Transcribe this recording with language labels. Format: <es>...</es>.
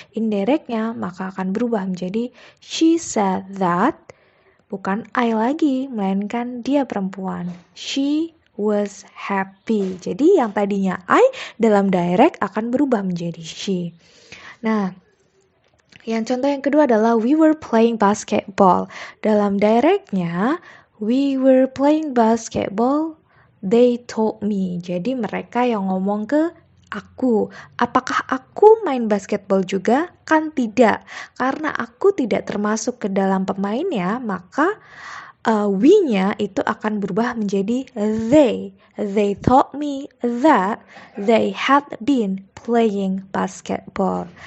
<id>Indirectnya maka akan berubah menjadi</id> <en>she said that,</en> <id>bukan I lagi, melainkan dia perempuan.</id> <en>She was happy.</en> <id>Jadi yang tadinya I dalam direct akan berubah menjadi she. Nah, yang contoh yang kedua adalah</id> <en>we were playing basketball.</en> <id>Dalam directnya,</id> <en>we were playing basketball, they told me.</en> <id>Jadi mereka yang ngomong ke aku. Apakah aku main basketball juga? Kan tidak. Karena aku tidak termasuk ke dalam pemainnya, maka we-nya itu akan berubah menjadi they.</id> <en>They told me that they had been playing basketball.</en>